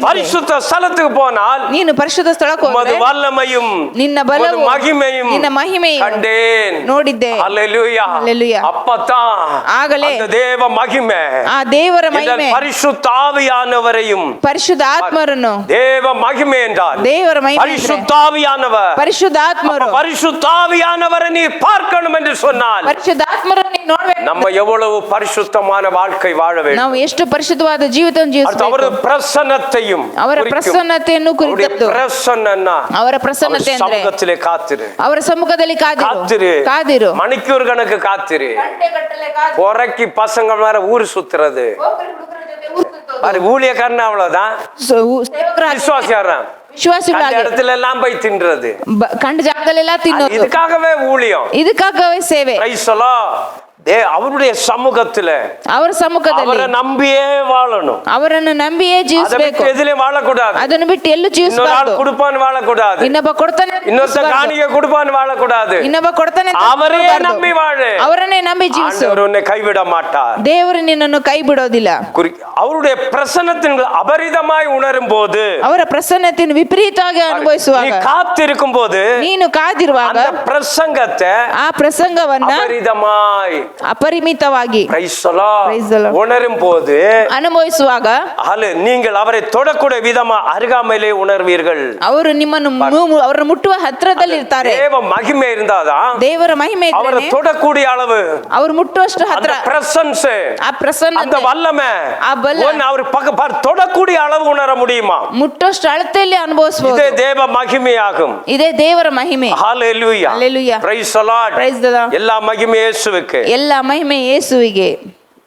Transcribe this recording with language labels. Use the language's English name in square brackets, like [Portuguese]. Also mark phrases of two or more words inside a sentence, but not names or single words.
[Tamil] பரிசுத்த ஸ்தலத்துக்கு போனால் [Kannada] ನೀನು ಪರಿಶುದ್ಧ ಸ್ಥಳಕ್ಕೆ [Tamil] உமது [Kannada] ಹೋದ್ರೆ [Tamil] வல்லமையும் [Kannada] ನಿನ್ನ ಬಲವು [Tamil] உமது மகிமையும் [Kannada] ನಿನ್ನ ಮಹಿಮೆಯು [Tamil] கண்டேன். [Kannada] ನೋಡಿದ್ದೆ. [Tamil] ஹalleluya. ஹalleluya. அப்பதான் [Kannada] ಆಗಲೇ [Tamil] அந்த தேவ மகிமை [Kannada] ಆ ದೇವರ [Tamil] இந்த [Kannada] ಮಹಿಮೆ, [Tamil] பரிசுத்த ஆவியானவரையும், [Kannada] ಪರಿಶುದ್ಧ ಆತ್ಮರನ್ನು, [Tamil] தேவ மகிமை என்றால் [Kannada] ದೇವರ ಮಹಿಮೆ [Tamil] பரிசுத்த ஆவியானவர், [Kannada] ಪರಿಶುದ್ಧ ಆತ್ಮರು, [Tamil] பரிசுத்த ஆவியானவரை நீ பார்க்கணும் என்று சொன்னால் [Kannada] ಪರಿಶುದ್ಧ ಆತ್ಮರನ್ನು ನೀನು ನೋಡ್ಬೇಕು. [Tamil] நம்ம எவ்வளவு பரிசுத்தமான வாழ்க்கை வாழ வேண்டும். [Kannada] ನಾವು ಎಷ್ಟು ಪರಿಶುದ್ಧವಾದ ಜೀವಿತವನ್ನು [Tamil] அடுத்து [Kannada] ಜೀವಿಸಬೇಕು. [Tamil] அவரது பிரசன்னத்தையும் [Kannada] ಅವರ [Tamil] குறிக்கும். [Kannada] ಪ್ರಸನ್ನತೆಯನ್ನು [Tamil] அவருடைய [Kannada] ಕುರಿತದ್ದು. [Tamil] பிரசன்னா [Kannada] ಅವರ [Tamil] அவர் [Kannada] ಪ್ರಸನ್ನತೆ ಅಂದ್ರೆ [Tamil] சமூகத்திலே காத்திரு, [Kannada] ಅವರ ಸಮ್ಮುಖದಲ್ಲಿ [Tamil] காத்திரு, [Kannada] ಕಾದಿರು ಕಾದಿರು. [Tamil] மணிக்கூர் கணக்கு காத்திரு. பொறைக்கு பசங்க வேற ஊர் சுத்துறது, அது ஊழியக்காரன் அவ்வளவுதான். விசுவாசியாரன் [Kannada] ವಿಶ್ವಾಸಿಗಳಾಗಿ [Tamil] அந்த இடத்துல எல்லாம் போய் தின்றது, [Kannada] ಕಂಡ ಜಾಗದಲ್ಲೆಲ್ಲ ತಿನ್ನೋದು. [Tamil] இதுக்காகவே ஊழியம். [Kannada] ಇದಕ್ಕಾಗವೇ ಸೇವೆ. [English] Praise the Lord. [Tamil] அவருடைய சமூகத்துல [Kannada] ಅವರ ಸಮ್ಮುಖದಲ್ಲಿ [Tamil] அவரை நம்பியே வாழணும். [Kannada] ಅವರನ್ನು ನಂಬಿಯೇ [Tamil] அதை [Kannada] ಜೀವಿಸಬೇಕು. [Tamil] விட்டு எதிலே வாழக்கூடாது. [Kannada] ಅದನ್ನು ಬಿಟ್ಟು ಎಲ್ಲೂ [Tamil] இன்னொரு [Kannada] ಜೀವಿಸಬಾರದು. [Tamil] ஆள் கொடுப்பான்னு வாழக்கூடாது. [Kannada] ಇನ್ನೊಬ್ಬ ಕೊಡ್ತಾನೆ ಅಂತ [Tamil] இன்னொருத்த [Kannada] ಜೀವಿಸಬಾರದು. [Tamil] காணிக்க கொடுப்பான்னு வாழக்கூடாது. [Kannada] ಇನ್ನೊಬ್ಬ ಕೊಡ್ತಾನೆ ಅಂತ [Tamil] அவரே [Kannada] ಜೀವಿಸಬಾರದು. [Tamil] நம்பி வாழு. [Kannada] ಅವರನ್ನೇ ನಂಬಿ ಜೀವಿಸು. [Tamil] ஆண்டவர் உன்னை கைவிட மாட்டார். [Kannada] ದೇವರು ನಿನ್ನನ್ನು ಕೈ ಬಿಡೋದಿಲ್ಲ. [Tamil] அவருடைய பிரசன்னத்தின் அபரிதமாய் உணரும் போது, [Kannada] ಅವರ ಪ್ರಸನ್ನತೆಯನ್ನು ವಿಪರೀತವಾಗಿ [Tamil] நீ [Kannada] ಅನುಭವಿಸುವಾಗ, [Tamil] காத்திருக்கும் போது [Kannada] ನೀನು ಕಾದಿರುವಾಗ [Tamil] அந்த பிரசங்கத்தை [Kannada] ಆ ಪ್ರಸಂಗವನ್ನ [Tamil] அபரிதமாய் [Kannada] ಅಪರಿಮಿತವಾಗಿ [English] Praise the Lord. Praise the Lord. [Tamil] உணரும் போது [Kannada] ಅನುಭವಿಸುವಾಗ [Tamil] நீங்கள் அவரை தொடக்கூடிய விதமா அருகாமையிலே உணர்வீர்கள். [Kannada] ಅವರು ನಿಮ್ಮನ್ನು ಅವರನ್ನು ಮುಟ್ಟುವ ಹತ್ರದಲ್ಲಿ ಇರ್ತಾರೆ. [Tamil] தேவ மகிமை இருந்தாதான் [Kannada] ದೇವರ ಮಹಿಮೆ [Tamil] அவரை [Kannada] ಇದ್ರೇನೆ [Tamil] தொடக்கூடிய அளவு, [Kannada] ಅವರು ಮುಟ್ಟುವಷ್ಟು [Tamil] அந்த [Kannada] ಹತ್ರ, [Tamil] பிரசன்ஸ், [Kannada] ಆ ಪ್ರಸನ್ನತೆ, [Tamil] அந்த வல்லமை [Kannada] ಆ ಬಲ, [Tamil] அவர் தொடக்கூடிய அளவு உணர முடியுமா? [Kannada] ಮುಟ್ಟುವಷ್ಟು ಅಳತೆಯಲ್ಲಿ ಅನುಭವಿಸಬಹುದು. [Tamil] இதே தேவ மகிமையாகும். [Kannada] ಇದೇ ದೇವರ ಮಹಿಮೆ. [English] Hallelujah. Hallelujah. Praise the Lord. Praise the Lord. [Tamil] எல்லா மகிமை இயேசுவுக்கு. [Kannada] ಎಲ್ಲ ಮಹಿಮೆ ಯೇಸುವಿಗೆ.